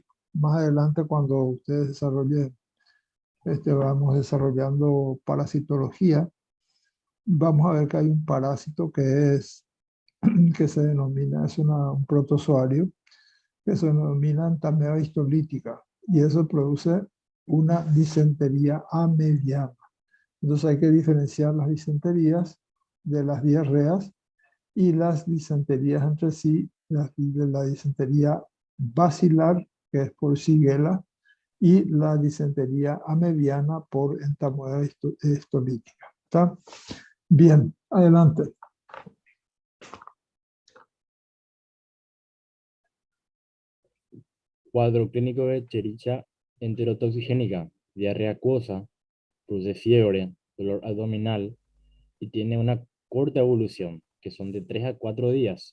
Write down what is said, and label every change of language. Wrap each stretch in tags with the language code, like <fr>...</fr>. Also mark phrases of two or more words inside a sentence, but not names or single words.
<es>Más adelante, cuando ustedes desarrollen, vamos desarrollando parasitología, vamos a ver que hay un parásito que se denomina, un protozoario, que se denomina entameba histolítica, y eso produce una disentería amediana. Entonces hay que diferenciar las disenterías de las diarreas y las disenterías entre sí, de la disentería bacilar, que es por Shigella, y la disentería amediana por entamoeba histolítica. ¿Está? Bien, adelante. Cuadro clínico de Escherichia enterotoxigénica: diarrea acuosa, produce fiebre, dolor abdominal y tiene una corta evolución, que son de 3 a 4 días.</es>